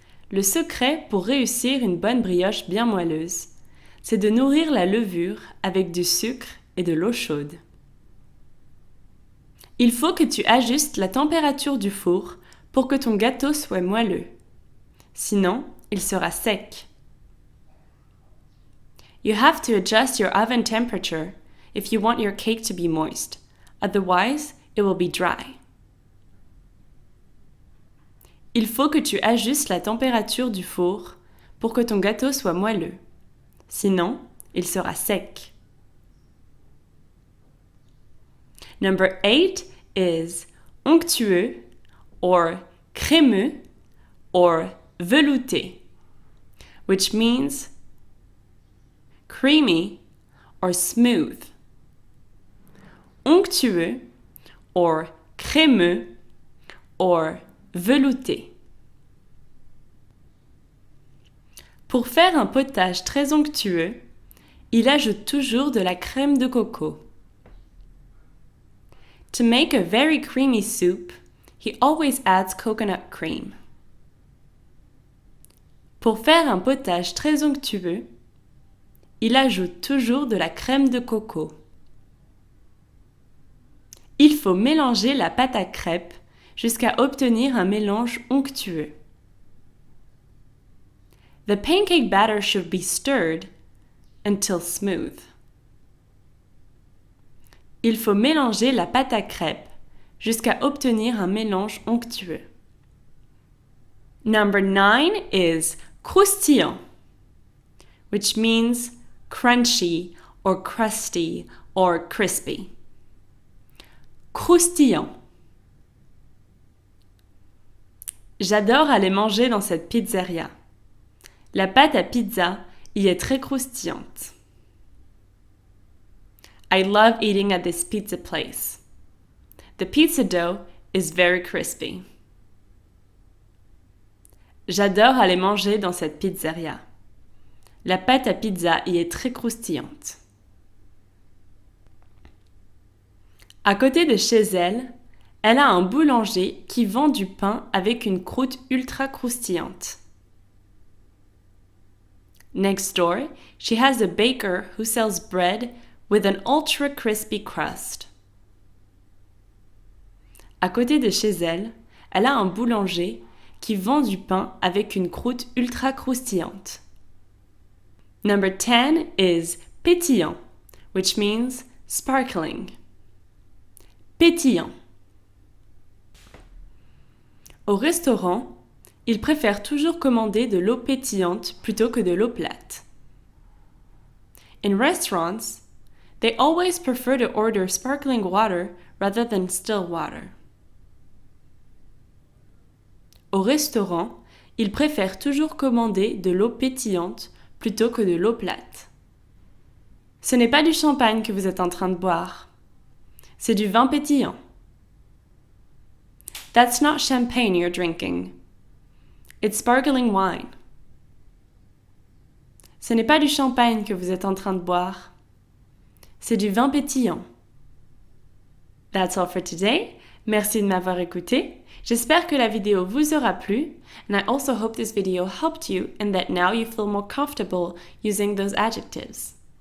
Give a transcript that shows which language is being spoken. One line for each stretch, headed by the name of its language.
French: Le secret pour réussir une bonne brioche bien moelleuse, c'est de nourrir la levure avec du sucre et de l'eau chaude. Il faut que tu ajustes la température du four pour que ton gâteau soit moelleux. Sinon, il sera sec.
English: You have to adjust your oven temperature if you want your cake to be moist. Otherwise, it will be dry.
French: Il faut que tu ajustes la température du four pour que ton gâteau soit moelleux. Sinon, il sera sec.
English: Number 8 is onctueux or crémeux or velouté, which means creamy or smooth.
French: Onctueux or crémeux or velouté. Pour faire un potage très onctueux, il ajoute toujours de la crème de coco.
English: To make a very creamy soup, he always adds coconut cream.
French: Pour faire un potage très onctueux, il ajoute toujours de la crème de coco. Il faut mélanger la pâte à crêpes jusqu'à obtenir un mélange onctueux.
English: The pancake batter should be stirred until smooth.
French: Il faut mélanger la pâte à crêpes jusqu'à obtenir un mélange onctueux.
English: Number 9 is croustillant, which means crunchy or crusty or crispy.
French: Croustillant. J'adore aller manger dans cette pizzeria. La pâte à pizza y est très croustillante.
English: I love eating at this pizza place. The pizza dough is very crispy.
French: J'adore aller manger dans cette pizzeria. La pâte à pizza y est très croustillante. À côté de chez elle, Elle a un boulanger qui vend du pain avec une croûte ultra croustillante.
English: Next door, she has a baker who sells bread with an ultra crispy crust.
French: À côté de chez elle, elle a un boulanger qui vend du pain avec une croûte ultra croustillante.
English: Number 10 is pétillant, which means sparkling.
French: Pétillant. Au restaurant, ils préfèrent toujours commander de l'eau pétillante plutôt que de l'eau plate.
English: In restaurants, they always prefer to order sparkling water rather than still water. Au restaurant, ils préfèrent toujours commander de l'eau pétillante plutôt que de l'eau plate.
French: Ce n'est pas du champagne que vous êtes en train de boire. C'est du vin pétillant.
English: That's not champagne you're drinking. It's sparkling wine.
French: Ce n'est pas du champagne que vous êtes en train de boire. C'est du vin pétillant.
English: That's all for today.
French: Merci de m'avoir écouté. J'espère que la vidéo vous aura plu.
English: And I also hope this video helped you and that now you feel more comfortable using those adjectives.